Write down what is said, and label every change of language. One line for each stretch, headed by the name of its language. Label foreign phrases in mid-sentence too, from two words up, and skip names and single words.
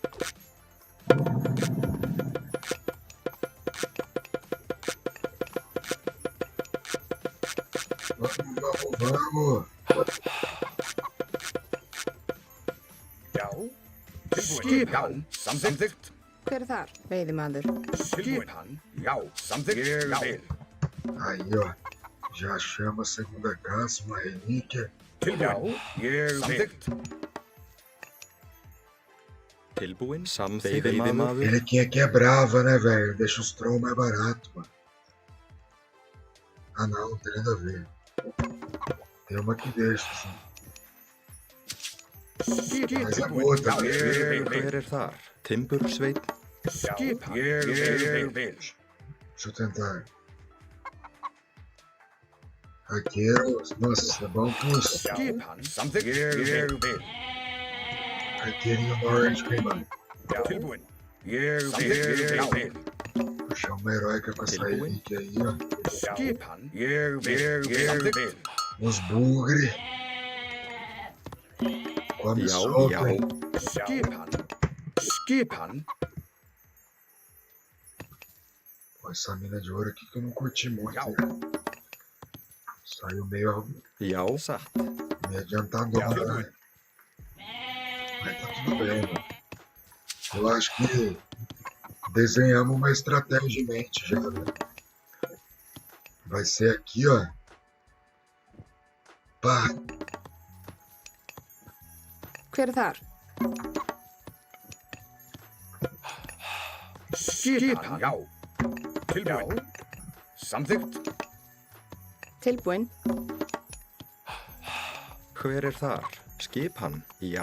Portuguese: Vamos.
Icelandic: Já. Skipan, samþykkt. Hver er þar? Veiðimaður. Skipan, já, samþykkt. Ég vil.
Portuguese: Aí, ó. Já chama a segunda caça, uma relíquia.
Icelandic: Tilbúin, ég vil. Samþykkt. Tilbúin, samþykkt, veiðimaður.
Portuguese: Relíquia aqui é brava, né, velho? Deixa os trolls mais barato, mano. Ah, não, não tem nada a ver. Tem uma que deixa, assim. Mas é boa também.
Icelandic: Hver er þar? Timbursveinn. Skipan, ég vil.
Portuguese: Deixa eu tentar. Arqueiros. Nossa, isso é bom custo.
Icelandic: Skipan, samþykkt. Ég vil.
Portuguese: Arqueirinho nórdico, hein, mano?
Icelandic: Tilbúin, ég vil.
Portuguese: Puxar uma heróica com essa relíquia aí, ó.
Icelandic: Skipan, ég vil.
Portuguese: Uns bugre. Come
Icelandic: Já,
Portuguese: solto,
Icelandic: já.
Portuguese: hein?
Icelandic: Skipan.
Portuguese: Pô, essa mina de ouro aqui que eu não curti muito,
Icelandic: Já.
Portuguese: né? Saiu meio
Icelandic: Já, satt.
Portuguese: adiantadora, né? Mas tá tudo bem, mano. Eu acho que desenhamos uma estratégia em mente já, né? Vai ser aqui, ó. Pá,
Icelandic: Hver er þar? Skipan, já. Tilbúin. Samþykkt. Tilbúin. Hver er þar? Skipan, já.